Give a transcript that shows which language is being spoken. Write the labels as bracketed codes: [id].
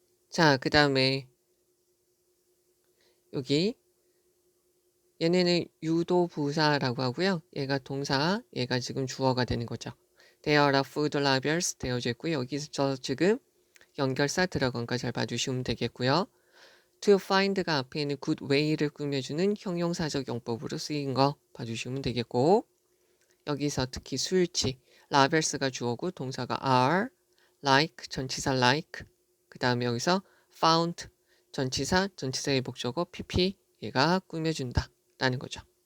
[ko] 자, 그 다음에 여기 얘네는 유도부사라고 하고요. 얘가 동사, 얘가 지금 주어가 되는 거죠. [en] There are food labels [ko] 되어져 있고요. 여기서 지금 연결사 들어간 거 잘 봐주시면 되겠고요. [en] To find [ko] 가 앞에 있는 [en] good way [ko] 를 꾸며주는 형용사적 용법으로 쓰인 거 봐주시면 되겠고 여기서 특히 수일치, labels가 주어고 동사가 are, like, 전치사 like 그 다음에 여기서 found, 전치사, 전치사의 목적어 pp 얘가 꾸며준다 라는 거죠.